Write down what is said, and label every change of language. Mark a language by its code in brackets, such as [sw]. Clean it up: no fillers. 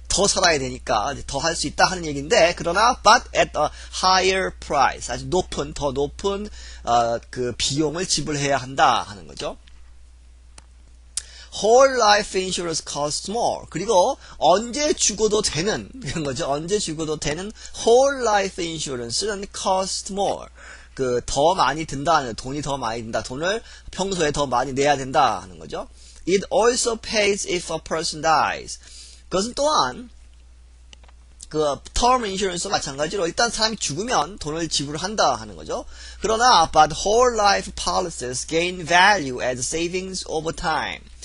[ko] 더 살아야 되니까 더 할 수 있다 하는 얘기인데, 그러나 [en] but at a higher price, [ko] 아주 높은, 더 높은 그 비용을 지불해야 한다 하는 거죠. [en] Whole life insurance costs more. [ko] 그리고 언제 죽어도 되는 그런 거죠. 언제 죽어도 되는 whole life insurance는 [en] cost more. [ko] 그 더 많이 든다, 돈이 더 많이 든다, 돈을 평소에 더 많이 내야 된다 하는 거죠. [en] It also pays if a person dies. [ko] 그것은 또한 그 term insurance와 마찬가지로 일단 사람이 죽으면 돈을 지불한다 하는 거죠. 그러나 [en] but whole life policies gain value as savings over time.